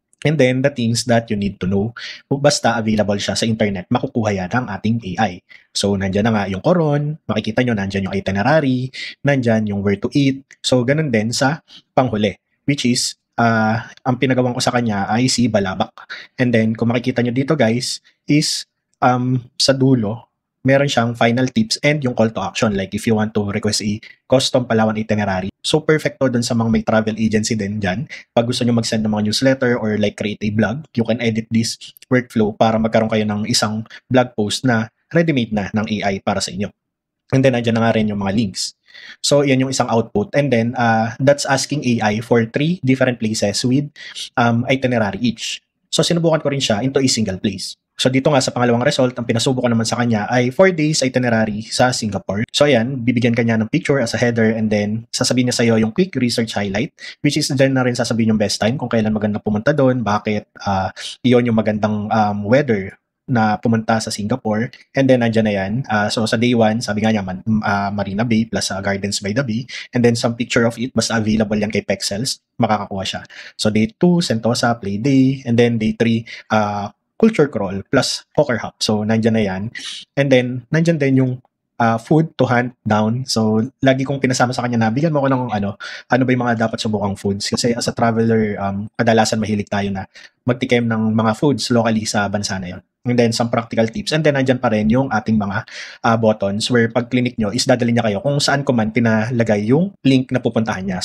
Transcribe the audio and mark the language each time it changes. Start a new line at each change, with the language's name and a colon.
English: And then, the things that you need to know.
Filipino: Basta available siya sa internet, makukuha yan ng ating AI. So, nandyan na nga yung Coron. Makikita nyo, nandyan yung itinerary. Nandyan yung where to eat. So, ganun din sa panghuli. Which is, ang pinagawan ko sa kanya ay si Balabac. And then, kung makikita nyo dito guys, is sa dulo, meron siyang final tips and yung call to action.
English: Like if you want to request a custom Palawan itinerary. So perfect to
Filipino: dun sa mga may
English: travel agency din dyan.
Filipino: Pag gusto nyo mag-send ng mga newsletter
English: or like create a blog, you can edit this workflow
Filipino: para magkaroon kayo ng isang blog post na ready-made na ng AI para sa inyo. And then, andyan na nga rin yung mga links. So, yan yung isang output.
English: And then, that's asking AI for 3 different places with itinerary each.
Filipino: So, sinubukan ko rin siya into a single place. So, dito nga sa pangalawang result, ang pinasubo ko naman sa kanya ay 4 days itinerary sa Singapore. So, ayan, bibigyan ka niya ng picture as a header and then sasabihin niya sa'yo yung quick research highlight, which is dyan na rin sasabihin yung best time kung kailan maganda pumunta doon, bakit iyon yung magandang weather na pumunta sa Singapore. And then, nandyan na yan. So, sa day 1, sabi nga niya, Marina Bay plus Gardens by the Bay. And then, some picture of it, basta available yan kay Pexels, makakakuha siya.
English: So, day 2, Sentosa, Play Day. And then, day 3, Culture Crawl plus Hawker Hop.
Filipino: So, nandyan na yan. And then, nandyan din yung food to hunt down. So, lagi kong pinasama sa kanya na bigyan mo ako ng ano ba yung mga dapat subukang foods. Kasi
English: as a traveler,
Filipino: kadalasan mahilig tayo na magtikim ng mga foods locally sa bansa na yun.
English: And then some practical tips.
Filipino: And then nandyan pa rin yung ating mga buttons where pag clinic nyo is dadalhin niya kayo kung saan ko man pinalagay yung link na pupuntahan niya.